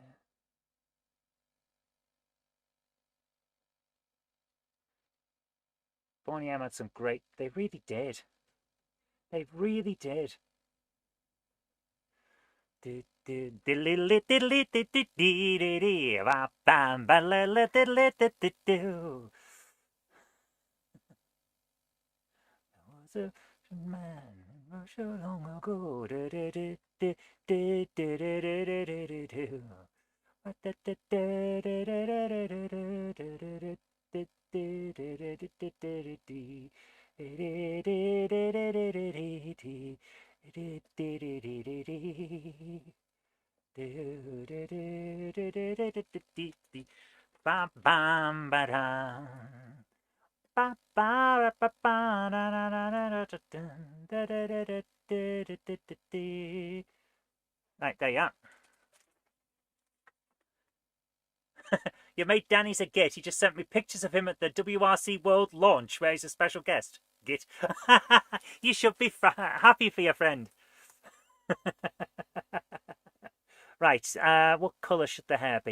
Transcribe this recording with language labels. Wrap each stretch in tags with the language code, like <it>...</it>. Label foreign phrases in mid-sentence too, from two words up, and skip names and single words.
<en>Bonnie M had some great. They really did. They really did. Do do diddly diddly diddly diddly ba bam ba la la diddly diddly do. There was a man so long ago. Do do do do do do do do do do do. What da da da da da da da da da da da. Bam bam ba dum. Ba ba ba ba da da da da da da da da da da da da. Right, there you are. Your mate Danny's a git. He just sent me pictures of him at the WRC World launch where he's a special guest. Git. You should be happy for your friend. Right, what colour should the hair be?</en>